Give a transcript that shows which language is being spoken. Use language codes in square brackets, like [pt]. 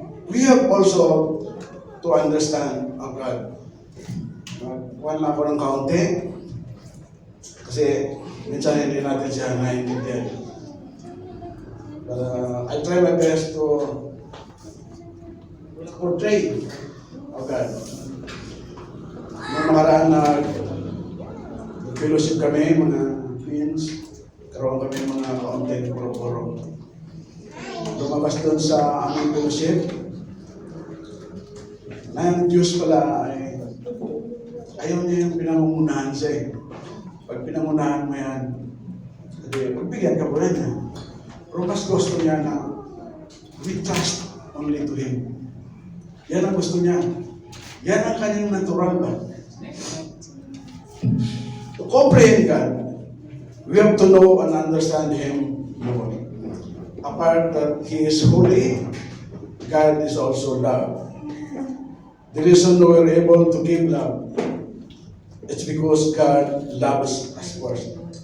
[en] We have also to understand our God. [tl] Kuhan lang ako ng kaunti. Kasi minsan hindi natin siya naiintindihan. [en] I'll try my best to portray our God. [tl] Noong nakaraan na fellowship kami, mga friends, karoon kami mga kaunti, puro-puro. Lumabas doon sa aming fellowship, na yung Diyos pala ay ayaw niya yung pinangungunahan siya eh. Pag pinangunahan mo yan, pagbigyan ka po rin niya. Pero mas gusto niya na [en] we trust only to Him. [tl] Yan ang gusto niya. Yan ang kanyang natural ba? [en] To comprehend God, we have to know and understand Him more. Apart that He is holy, God is also love. The reason we are able to give love, it's because God loves us first.